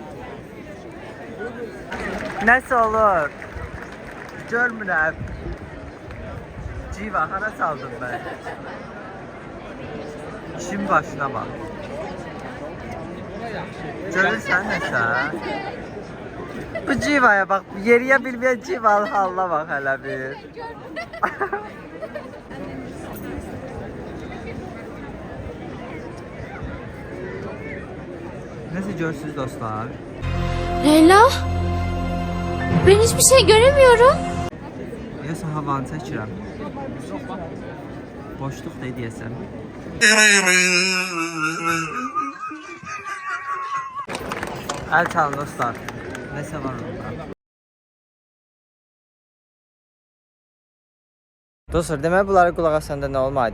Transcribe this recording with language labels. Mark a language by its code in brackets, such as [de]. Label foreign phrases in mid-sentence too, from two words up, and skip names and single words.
[az] Nəsə olur? Görmürəm. Civa, hara saldım mən? İşin başına bax. Görürsən nəsə? Bu Civaya bax, yeriyə bilməyən Civalı halına bax hələ bir. [tr] Nasıl görürsünüz dostlar? Leyla? Ben hiçbir şey göremiyorum. [az] Yoxsa havanı çəkirəm. Boşluq da deyəsəm. Əl çalın dostlar. Nəsə var orada. Dostlar, demək bunlara qulaq asanda nə olmaydı?